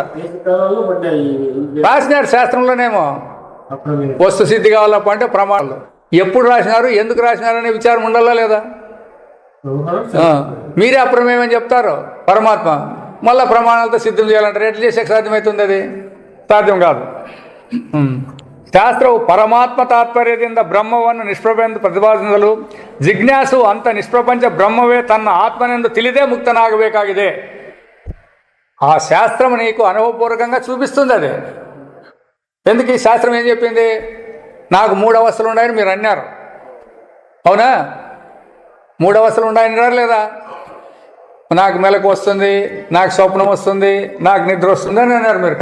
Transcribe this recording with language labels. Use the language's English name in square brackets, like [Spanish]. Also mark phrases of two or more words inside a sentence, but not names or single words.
[Telugu] రాసినారు శాస్త్రంలోనేమో వస్తు సిద్ధి కావాలప్ప అంటే ప్రమాణాలు. ఎప్పుడు రాసినారు, ఎందుకు రాసినారు అనే విచారం ఉండాలా లేదా? మీరే అప్రమేయమని చెప్తారు పరమాత్మ, మళ్ళీ ప్రమాణాలతో సిద్ధం చేయాలంటారు. ఎట్లా చేసేకి సాధ్యమవుతుంది? అది సాధ్యం కాదు. [Kannada] ಶಾಸ್ತ್ರವು ಪರಮಾತ್ಮ ತಾತ್ಪರ್ಯದಿಂದ ಬ್ರಹ್ಮವನ್ನು ನಿಷ್ಪ್ರಭೆಂದು ಪ್ರತಿಪಾದಿಸಲು ಜಿಜ್ಞಾಸು ಅಂತ ನಿಷ್ಪ್ರಪಂಚ ಬ್ರಹ್ಮವೇ ತನ್ನ ಆತ್ಮನೆಂದು ತಿಳಿದೇ ಮುಕ್ತನಾಗಬೇಕಾಗಿದೆ. [Telugu] ఆ శాస్త్రం నీకు అనుభవపూర్వకంగా చూపిస్తుంది. అది ఎందుకు? ఈ శాస్త్రం ఏం చెప్పింది? నాకు 3 అవస్థలు ఉన్నాయని మీరు అన్నారు, అవునా? 3 అవస్థలు ఉన్నాయని లేదా? నాకు మెలకు వస్తుంది, నాకు స్వప్నం వస్తుంది, నాకు నిద్ర వస్తుంది అని అన్నారు మీరు.